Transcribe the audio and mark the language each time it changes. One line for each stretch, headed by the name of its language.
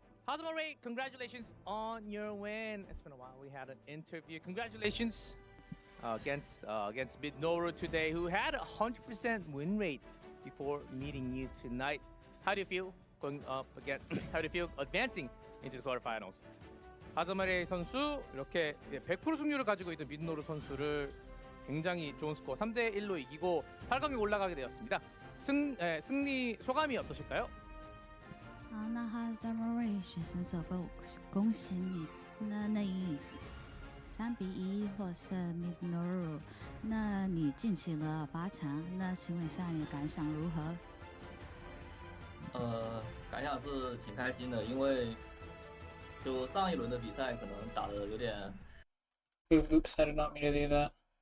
English: Kazama Ray, congratulations on your win. It's been a while. We had an interview. Congratulations against Minoru today, who had a 100% win rate before meeting you tonight. How do you feel going up again? How do you feel advancing into the quarterfinals?
Korean: 하자마레 선수 이렇게 100% 승률을 가지고 있던 미드노루 선수를 굉장히 좋은 스코어 3대1로 이기고 8강에 올라가게 되었습니다. 승리 소감이 어떠실까요?
Chinese: 那哈扎莫瑞选手恭喜你，那以3-1获胜 Minoru， 那你进行了8强，那请问一下你的感想如何？感想是挺开心的，因为就上一轮的比赛可能打得有点。
English: Oops, I did not mean to do that.